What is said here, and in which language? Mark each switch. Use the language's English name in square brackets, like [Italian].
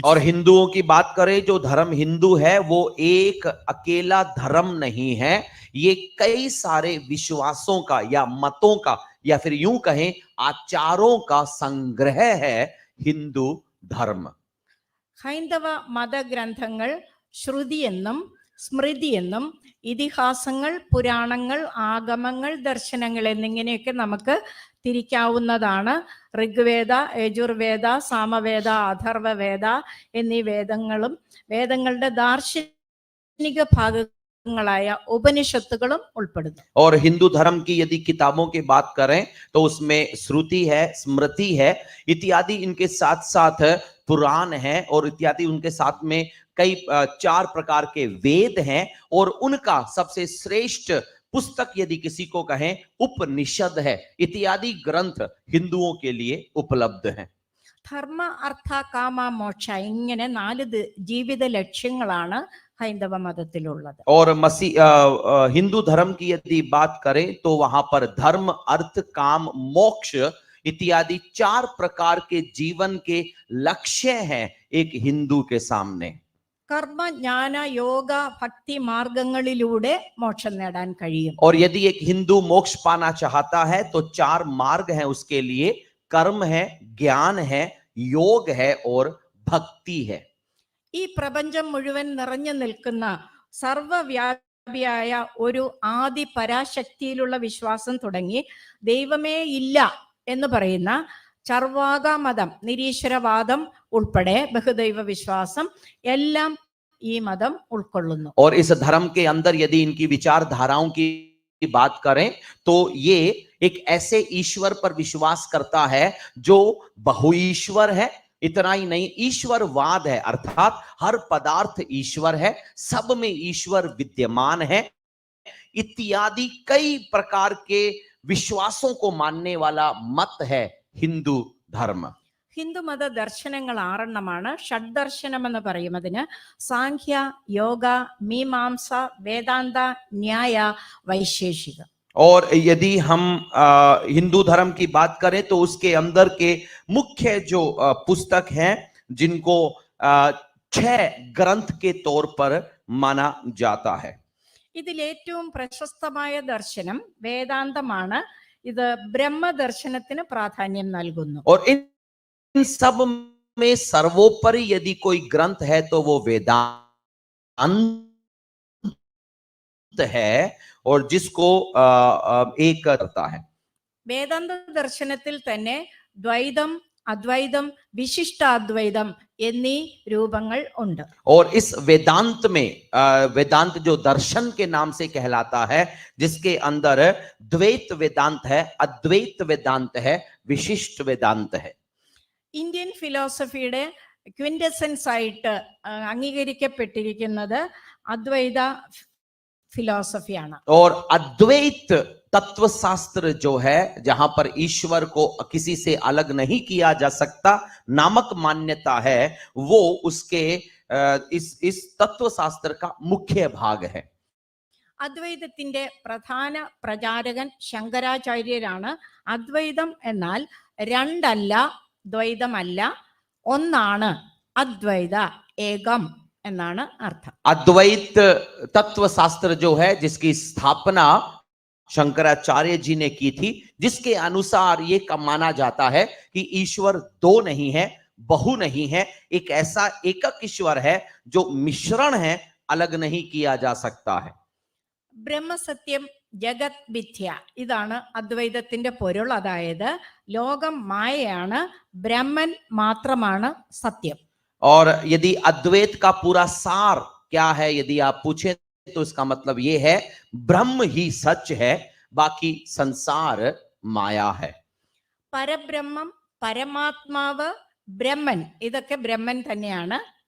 [Hindi] और हिंदुओं की बात करें, जो धर्म हिंदू है वो एक अकेला धर्म नहीं है, ये कई सारे विश्वासों का या मतों का या फिर यूं कहें आचारों का संग्रह है हिंदू धर्म. [Malayalam] ഹൈന്ദവ മതഗ്രന്ഥങ്ങൾ ശ്രുതി എന്നും സ്മൃതി എന്നും ഇതിഹാസങ്ങൾ, പുരാണങ്ങൾ, ആഗമങ്ങൾ, ദർശനങ്ങൾ എന്നിങ്ങനെയൊക്കെ നമുക്ക് തിരിക്കാവുന്നതാണ്. ഋഗ്വേദ, യജുർവേദ, സാമവേദ, അഥർവവേദ എന്നീ വേദങ്ങളും വേദങ്ങളുടെ ദാർശനിക ഭാഗങ്ങളായ ഉപനിഷത്തുകളും ഉൾപ്പെടുന്നു. [Hindi] और हिंदू धर्म की यदि किताबों की बात करें तो उसमें श्रुति है, स्मृति है इत्यादि, इनके साथ साथ पुराण है और इत्यादि, उनके साथ में कई 4 प्रकार के वेद हैं और उनका सबसे श्रेष्ठ पुस्तक यदि किसी को कहें उपनिषद है. इत्यादि ग्रंथ हिंदुओं के लिए उपलब्ध हैं. [Malayalam] ധർമ്മ, അർത്ഥ, കാമ, മോക്ഷ ഇങ്ങനെ 4 ജീവിത ലക്ഷ്യങ്ങളാണ് ഹൈന്ദവ മതത്തിലുള്ളത്. [Hindi] और हिंदू धर्म की यदि बात करें तो वहां पर धर्म, अर्थ, काम, मोक्ष इत्यादि 4 प्रकार के जीवन के लक्ष्य हैं एक हिंदू के सामने. [Malayalam] കർമ്മ, ജ്ഞാന, യോഗ, ഭക്തി മാർഗങ്ങളിലൂടെ മോക്ഷം നേടാൻ കഴിയും. [Hindi] और यदि एक हिंदू मोक्ष पाना चाहता है तो 4 मार्ग हैं उसके लिए. कर्म है, ज्ञान है, योग है और भक्ति है. [Malayalam] ഈ പ്രപഞ്ചം മുഴുവൻ നിറഞ്ഞു നിൽക്കുന്ന സർവവ്യാപിയായ ഒരു ആദി പരാശക്തിയിലുള്ള വിശ്വാസം തുടങ്ങി ദൈവമേ ഇല്ല എന്ന് പറയുന്ന ചർവാക മതം, നിരീശ്വരവാദം ഉൾപ്പെടെ ബഹുദൈവ വിശ്വാസം എല്ലാം ഈ മതം ഉൾക്കൊള്ളുന്നു. [Hindi] और इस धर्म के अंदर यदि इनकी विचारधाराओं की बात करें तो ये एक ऐसे ईश्वर पर विश्वास करता है जो बहुईश्वर है। इतना ही नहीं, ईश्वरवाद है, अर्थात हर पदार्थ ईश्वर है, सब में ईश्वर विद्यमान है, इत्यादि कई प्रकार के विश्वासों को मानने वाला मत है हिंदू धर्म। [Malayalam] ഹിന്ദുമത ദർശനങ്ങൾ 6 ഷഡ്ദർശനം എന്ന് പറയും അതിന്. സാഖ്യ, യോഗ, മീമാംസ, വേദാന്ത, ന്യായ, വൈശേഷിക. [Hindi] और यदि हम हिंदू धर्म की बात करें तो उसके अंदर के मुख्य जो पुस्तक हैं जिनको 6 ग्रंथ के तौर पर माना जाता है. [Malayalam] ഇതിൽ ഏറ്റവും പ്രശസ്തമായ ദർശനം വേദാന്തമാണ്. ഇത് ബ്രഹ്മദർശനത്തിന് പ്രാധാന്യം നൽകുന്നു. [Hindi] और इन सब में सर्वोपरि यदि कोई ग्रंथ है तो वो वेदांत है और जिसको एक करता है. [Malayalam] വേദാന്ത ദർശനത്തിൽ തന്നെ ദ്വൈതം, അദ്വൈതം, വിശിഷ്ടാദ്വൈതം എന്നീ രൂപങ്ങൾ ഉണ്ട്. [Hindi] और इस वेदांत में वेदांत जो दर्शन के नाम से कहलाता है, जिसके अंदर द्वैत वेदांत है, अद्वैत वेदांत है, विशिष्ट वेदांत है. [Malayalam] ഇന്ത്യൻ ഫിലോസഫിയുടെ ക്വിൻറ്റസെൻസ് ആയിട്ട് അംഗീകരിക്കപ്പെട്ടിരിക്കുന്നത് അദ്വൈത ഫിലോസഫിയാണ്. [Hindi] और अद्वैत तत्व शास्त्र जो है, जहां पर ईश्वर को किसी से अलग नहीं किया जा सकता नामक मान्यता है, वो उसके इस तत्व शास्त्र का मुख्य भाग है. [Malayalam] അദ്വൈതത്തിന്റെ പ്രധാന പ്രചാരകൻ ശങ്കരാചാര്യരാണ്. അദ്വൈതം എന്നാൽ രണ്ടല്ല, ദ്വൈതമല്ല, ഒന്നാണ്, അദ്വൈത, ഏകം എന്നാണ് അർത്ഥം. [Hindi] अद्वैत तत्व शास्त्र जो है, जिसकी स्थापना शंकराचार्य जी ने की थी, जिसके अनुसार ये माना जाता है कि ईश्वर दो नहीं है, बहु नहीं है, एक ऐसा एकक ईश्वर है जो मिश्रण है, अलग नहीं किया जा सकता है. [Malayalam] ബ്രഹ്മസത്യം, ജഗത് മിഥ്യ, ഇതാണ് അദ്വൈതത്തിന്റെ പൊരുൾ. അതായത് ലോകം മായയാണ്, ബ്രഹ്മൻ മാത്രമാണ് സത്യം. [Hindi] और यदि अद्वैत का पूरा सार क्या है यदि आप पूछें तो इसका मतलब ये है, ब्रह्म ही सच है, बाकी संसार माया है. [Malayalam] പരബ്രഹ്മം, പരമാത്മാവ്, ബ്രഹ്മൻ, ഇതൊക്കെ ബ്രഹ്മൻ തന്നെയാണ്.